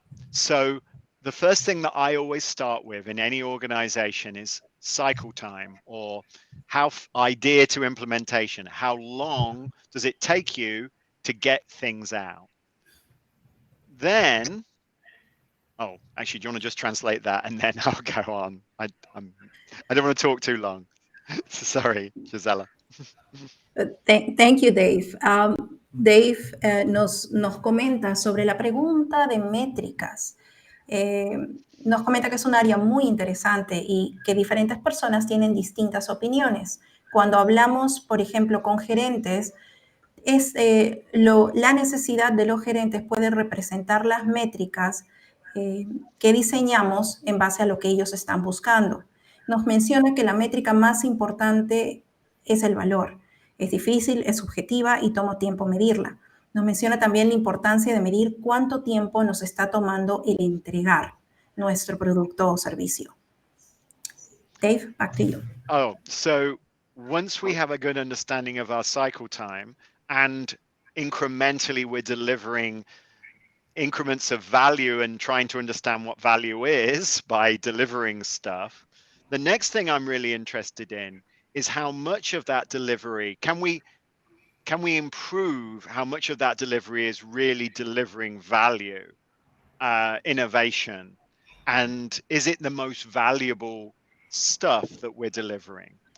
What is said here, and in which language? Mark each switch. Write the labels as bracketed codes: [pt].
[en] So the first thing that I always start with in any organization is cycle time, or idea to implementation. How long does it take you to get things out? Then, oh, actually, do you want to just translate that and then I'll go on? I don't want to talk too long. Sorry, Gisela. Thank you, Dave. [es] Dave nos comenta sobre la pregunta de métricas. Nos comenta que es un área muy interesante y que diferentes personas tienen distintas opiniones. Cuando hablamos, por ejemplo, con gerentes, la necesidad de los gerentes puede representar las métricas que diseñamos en base a lo que ellos están buscando. Nos menciona que la métrica más importante es el valor. Es difícil, es subjetiva y toma tiempo medirla. Nos menciona también la importancia de medir cuánto tiempo nos está tomando el entregar nuestro producto o servicio. [en] Dave, back to you. Oh, so once we have a good understanding of our cycle time and incrementally we're delivering increments of value and trying to understand what value is by delivering stuff, the next thing I'm really interested in is how much of that delivery can we improve, how much of that delivery is really delivering value, innovation, and is it the most valuable stuff that we're delivering?